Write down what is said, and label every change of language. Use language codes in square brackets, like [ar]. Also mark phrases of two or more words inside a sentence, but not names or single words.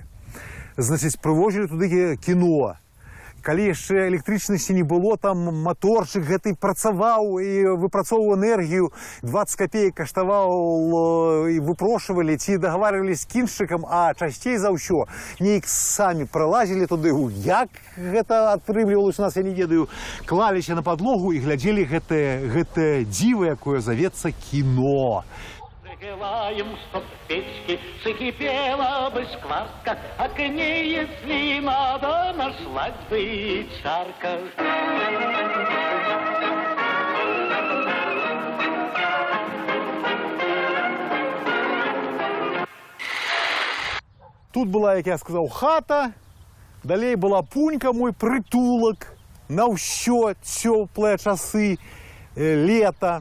[be] Значыць, прывозілі туды кіно. Калі яшчэ электрычнасці не было, там маторчык гэты працаваў і выпрацоўваў энергію, 20 копеек каштаваў і выпрошвалі, ці дагаварвались з кіншчыкам, а часцей за ўсё неяк самі прылазілі туды. Як гэта атрымлівалася у нас, я не ведаю, клаліся на падлогу і глядзелі гэтае дзіва, якое завецца кіно. [ru] Желаем, чтоб в печке закипела бы скварка, а к ней, если надо, нашлась бы чарка. [be] Тут была, як я сказаў, хата, далей была пунька, мой прытулак на ўсё цёплыя часы лета.